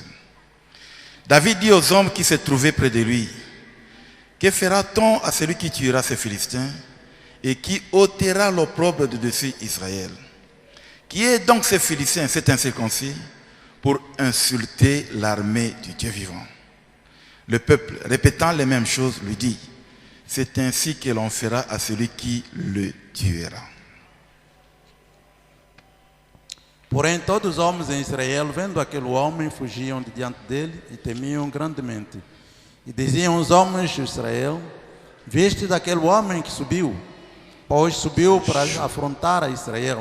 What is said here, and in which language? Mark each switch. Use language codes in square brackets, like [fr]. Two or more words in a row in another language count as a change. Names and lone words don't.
[fr] David dit aux hommes qui se trouvaient près de lui: que fera-t-on à celui qui tuera ces Philistins et qui ôtera l'opprobre de dessus Israël? Qui est donc ce Philistin, cet incirconcis, pour insulter l'armée du Dieu vivant? Le peuple, répétant les mêmes choses, lui dit: c'est ainsi que l'on fera à celui qui le tuera. [pt] Porém, todos os homens em Israel, vendo aquele homem, fugiam de diante dele e temiam grandemente. E diziam os homens de Israel: viste daquele homem que subiu, pois subiu para afrontar a Israel.